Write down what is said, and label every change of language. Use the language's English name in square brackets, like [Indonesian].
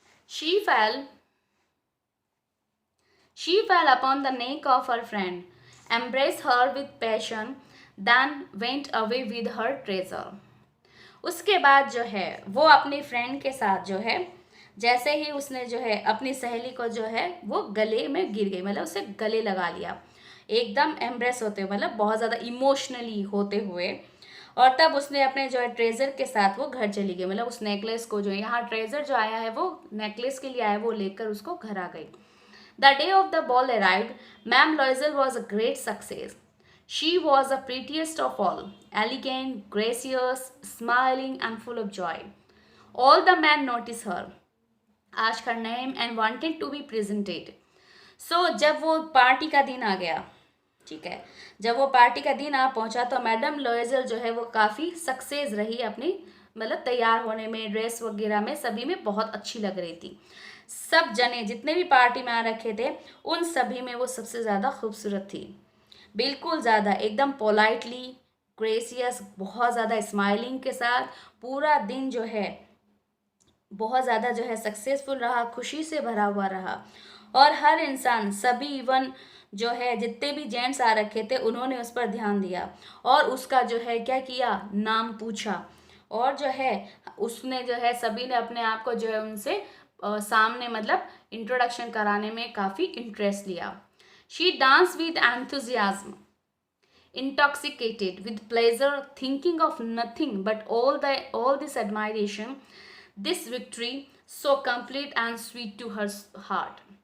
[English] She fell She fell upon the neck of her friend, embraced her with passion, then went away with her treasure. [Hindi] उसके बाद जो है वो अपनी friend के साथ जो है, जैसे ही उसने जो है अपनी सहेली को जो है वो गले में गिर गई, मतलब उसे गले लगा लिया, एकदम एम्ब्रेस होते हुए, मतलब बहुत ज़्यादा इमोशनली होते हुए। और तब उसने अपने जो है ट्रेजर के साथ वो घर चली गई, मतलब उस नेकलेस को जो है, यहाँ ट्रेजर जो आया है वो नेकलेस के लिए आया है, वो लेकर उसको घर आ गई। [English] The day of the ball arrived. Ma'am Loisel was a great success. She was the prettiest of all, elegant, gracious, smiling, and full of joy. All the men noticed her, asked her name, and wanted to be presented. [Hindi] So, जब वो party का दिन आ गया, ठीक है, जब वो party का दिन आ पहुंचा तो मैडम लोएजल जो है वो काफ़ी सक्सेस रही अपनी, मतलब तैयार होने में, ड्रेस वगैरह में, सभी में बहुत अच्छी लग रही थी। सब जने जितने भी पार्टी में आ रखे थे उन सभी में वो सबसे ज़्यादा खूबसूरत थी, बिल्कुल ज़्यादा एकदम पोलाइटली, ग्रेसियस, बहुत ज़्यादा स्माइलिंग के साथ पूरा दिन जो है बहुत ज़्यादा जो है सक्सेसफुल रहा, खुशी से भरा हुआ रहा। और हर इंसान, सभी इवन जो है जितने भी जेंट्स आ रखे थे उन्होंने उस पर ध्यान दिया और उसका जो है क्या किया, नाम पूछा। और जो है उसने जो है सभी ने अपने आप को जो है उनसे सामने मतलब इंट्रोडक्शन कराने में काफ़ी इंटरेस्ट लिया। [English] She dance with enthusiasm, intoxicated with pleasure, thinking of nothing but all this admiration, this victory so complete and sweet to her heart.